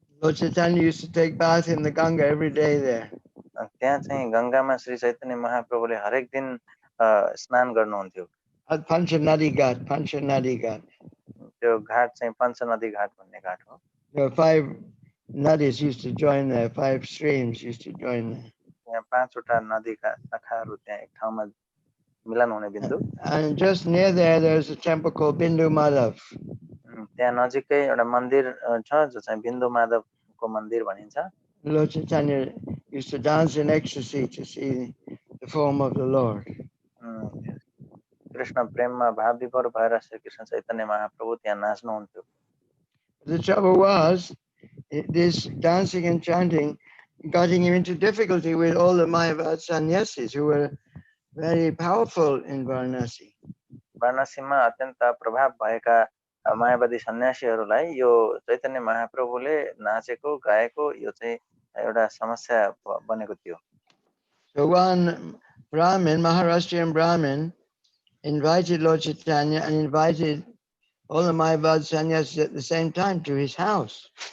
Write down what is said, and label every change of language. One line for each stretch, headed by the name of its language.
English: Lord Chaitanya used to take bath in the Ganga every day there.
Nepali: त्यहाँ चाहिँ गंगामा श्री चैतन्य महाप्रभुले हरेक दिन स्नान गर्नुहुन्थ्यो.
English: At Panchanadi Ghat,
Nepali: त्यो घाट चाहिँ पञ्चनदी घाट भन्ने घाट हो.
English: There were 5 nadis used to join there, 5 streams used to join there.
Nepali: यहाँ 5 वटा नदीका शाखाहरू त्यहाँ एक ठाउँमा मिलन हुने बिन्दु.
English: And just near there's a temple called Bindu Madhav.
Nepali: त्यहाँ नजिकै एउटा मन्दिर छ जो चाहिँ बिन्दु माधवको मन्दिर भनिन्छ.
English: Lord Chaitanya used to dance in ecstasy to see the form of the Lord.
Nepali: Krishna प्रेममा भाव विभोर भएर श्री कृष्ण चैतन्य महाप्रभु त्यहाँ नाच्नुहुन्थ्यो.
English: The trouble was, this dancing and chanting got him into difficulty with all the Mayavad sannyasis who were very powerful in Varanasi.
Nepali: वाराणसीमा अत्यन्त प्रभाव भएका मायावादी सन्यासीहरूलाई यो चैतन्य महाप्रभुले नाचेको गाएको यो चाहिँ एउटा समस्या बनेको थियो.
English: So one Brahmin, Maharashtrian Brahmin, invited Lord Chaitanya and invited all the Mayavad sannyasis at the same time to his house.